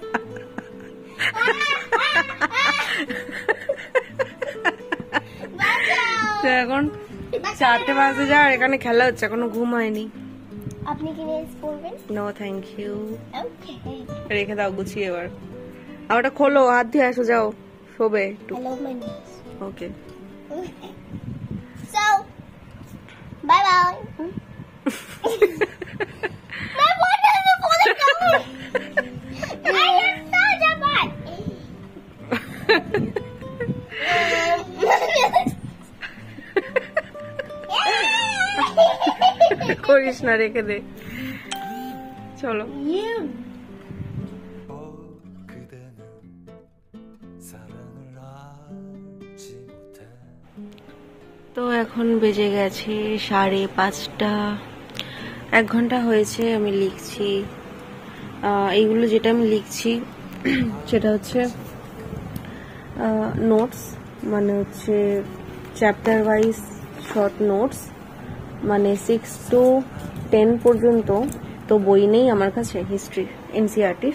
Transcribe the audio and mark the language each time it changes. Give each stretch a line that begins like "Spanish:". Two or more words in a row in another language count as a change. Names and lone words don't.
Bangla: তো এখন 4টে বাজে যা, আর এখানে খেলা হচ্ছে, এখনো ঘুম হয়নি। আপনি কি নেলস করবেন?
English: No thank you,
Bangla: ওকে। রেখে দাও গুছিয়ে। এবার ওটা খোলো, হাত দিয়ে আসো, যাও শোবে একটু।
English: I love my nails.
Bangla: ওকে,
English: So, bye bye. My water is falling down. I am such a bad.
Bangla: করিস না, রেখে দে, চলো।
English: You.
Korean: 그대는 사랑을 하지 못해
Bangla: তো এখন বেজে গেছে 5:30। 1 ঘন্টা হয়েছে আমি লিখছি। এইগুলো যেটা আমি লিখছি সেটা হচ্ছে নোটস, মানে হচ্ছে
English: chapter wise short notes,
Bangla: মানে 6 to 10 পর্যন্ত তো বই নেই আমার কাছে হিস্ট্রি এনসিইআরটির।